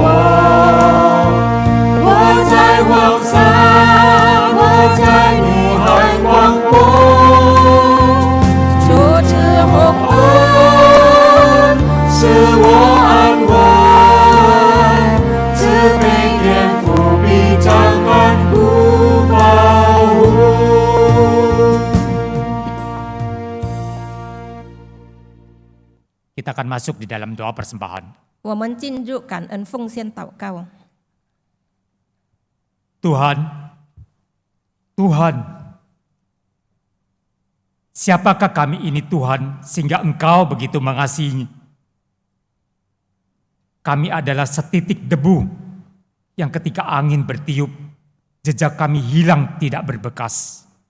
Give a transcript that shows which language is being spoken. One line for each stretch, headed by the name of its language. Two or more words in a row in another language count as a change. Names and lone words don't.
Chinese: 我在网上，我在怒海广播，主之洪恩使我安稳，慈悲天父必掌管顾保护。
Indonesian: Kita akan masuk di dalam doa persembahan.
Chinese: 我们进入感恩奉献祷告。
Indonesian: Tuhan, Tuhan, siapakah kami ini Tuhan sehingga Engkau begitu mengasihi? Kami adalah setitik debu yang ketika angin bertiup, jejak kami hilang tidak berbekas.